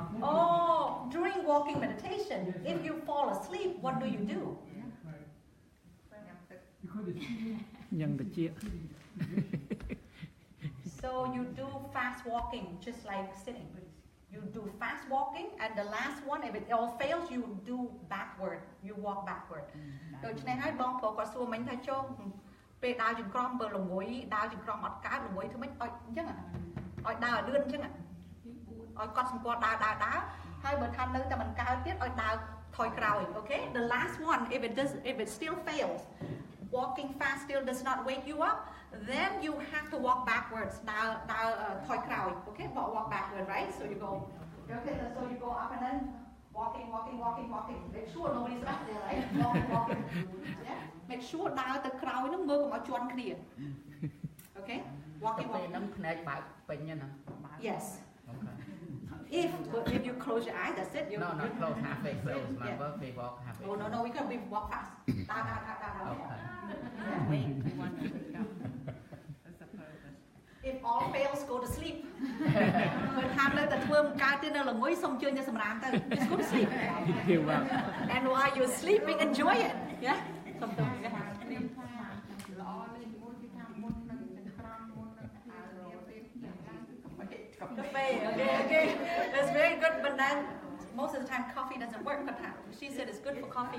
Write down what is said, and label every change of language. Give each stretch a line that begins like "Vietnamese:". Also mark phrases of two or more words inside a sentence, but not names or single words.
English: Oh, during walking meditation, if you fall asleep, what do you do? because it's sitting
Khmer: ញ៉ាំតិច
English: So you do fast walking, just like sitting. You do fast walking, and the last one, if it all fails, you do backward. You walk backward.
Khmer: ដូច្នេះហើយបងប្រុសគាត់សួរមិញថាចូលពេលដើរចង្ក្រមបើល្ងុយដើរចង្ក្រមអត់កើតល្ងុយធ្វើម៉េចឲ្យអញ្ចឹងឲ្យដើរលឿនអញ្ចឹង ឲ្យកត់សម្គាល់ដើរហើយបើថានៅតែមិនកើតទៀតឲ្យដើរថយក្រោយ
English: okay the last one if it still fails walking fast still does not wake you up then you have to walk backwards
Khmer: ដើរថយក្រោយ
English: okay walk backward right so you go okay so you go up and then walking make sure nobody's up there right walking yeah make sure
Khmer: ដើរទៅក្រោយហ្នឹងមើលកុំឲ្យជន់គ្នា
English: okay walking
Khmer: ហ្នឹងភ្នែកបើកពេញណា
English: yes if you close your eyes that's it you no not close halfway close remember we walk halfway oh no we can walk fast if all fails go to sleep
Khmer: បើថានៅតែធ្វើមិនកើតទេនៅល្ងុយសុំជឿញទៅសម្រាមទៅ
English: just go to sleep and while you're sleeping enjoy it yeah something okay that's very good but then most of the time coffee doesn't work but she said it's good for coffee